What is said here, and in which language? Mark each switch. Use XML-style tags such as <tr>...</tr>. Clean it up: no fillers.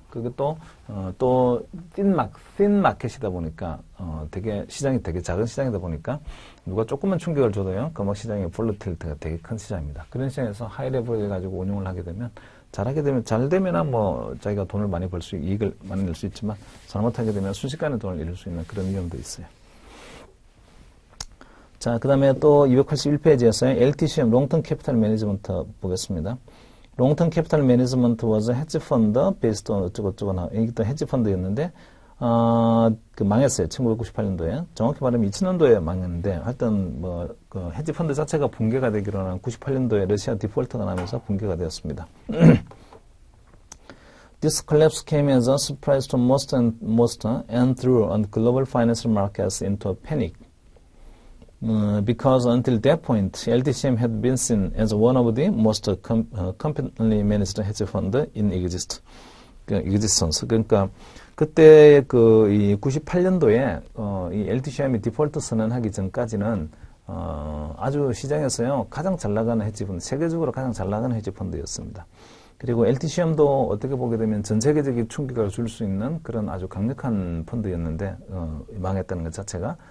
<ko>그것도 또 thin 마켓이다 보니까 되게 시장이 되게 작은 시장이다 보니까 누가 조금만 충격을 줘도요. 시장의 볼러틸리티가 되게 큰 시장입니다. 그런 시장에서 하이 레버리지 가지고 운용을 하게 되면 잘하게 되면, 잘 되면은 뭐, 자기가 돈을 많이 이익을 많이 낼 수 있지만, 잘못하게 되면 순식간에 돈을 잃을 수 있는 그런 위험도 있어요. 자, 그 다음에 또 281페이지에서요.</ko> <en>LTCM, Long-Term Capital Management</en> <ko>보겠습니다.</ko> <en>Long-Term Capital Management was a hedge fund based on</en> <ko>어쩌고저쩌고 이게 또 헤지 펀드였는데, 망했어요. 1998년도에. 정확히 말하면 2000년도에 망했는데, 하여튼 그 헤지 펀드 자체가 붕괴가 되기로는 98년도에 러시아 디폴트가 나면서 붕괴가 되었습니다.</ko> <en>This collapse came as a surprise to most and threw on global financial markets into a panic. Because until that point, LTCM had been seen as one of the most competently managed hedge fund in existence.</en> <ko>그러니까 그때 이 98년도에 이 LTCM이 디폴트 선언하기 전까지는 아주 시장에서요 가장 잘 나가는 헤지 펀드, 세계적으로 가장 잘 나가는 헤지 펀드였습니다. 그리고 LTCM도 어떻게 보게 되면 전 세계적인 충격을 줄 수 있는 그런 아주 강력한 펀드였는데 망했다는 것 자체가.</ko>